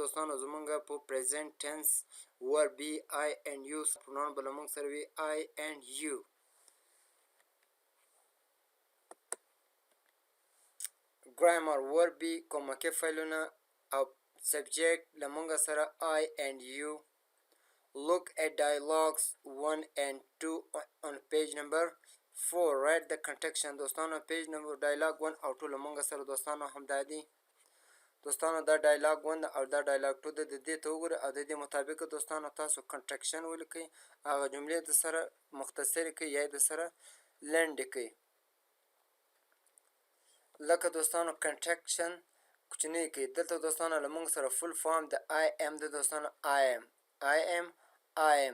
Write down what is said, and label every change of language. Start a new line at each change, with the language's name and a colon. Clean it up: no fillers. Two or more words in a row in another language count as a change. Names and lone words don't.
Pashto: دوستانو زموږ په
English: present tense verb be I and you pronoun
Pashto: به له موږ سره وي
English: I and you. grammar verb be
Pashto: کومکي فعلونه او subject لمونگا سره
English: I and you. Look at dialogues 1 and 2 on page number 4. Write the context.
Pashto: دوستانو
English: page number dialogue
Pashto: 1 او 2 لمونگا سره دوستانو همدا دي. دوستانو دا dialogue 1 او دا dialogue 2 د دې ته وګورئ او د دې مطابق دوستانو تاسو کنټرکشن ولیکئ. هغه جملې د سره مختصرې کړئ یا د سره لنډې کړئ. لکه دوستانو کنټرکشن کوچنی کې دلته دوستانو له موږ سره
English: full form
Pashto: د
English: I am
Pashto: د دوستانو
English: I am